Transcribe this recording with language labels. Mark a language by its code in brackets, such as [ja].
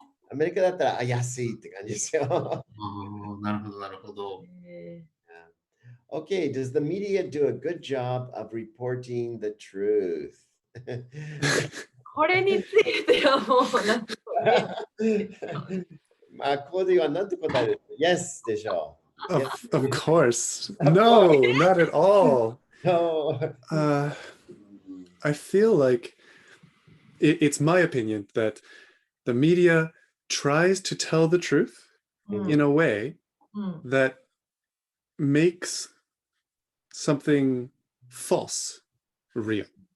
[ja] アメリカだったら安いって感じですよ。なるほど、なるほど。 [en] Okay, does the media do a good job of reporting the truth? [ja] これについてはもうなんかまあ、コーディは何て答える ?Yes でしょう。 [en] Of course. No, not at all. No. I feel like it's my opinion that the media tries to tell the truth in a way that makes something false real.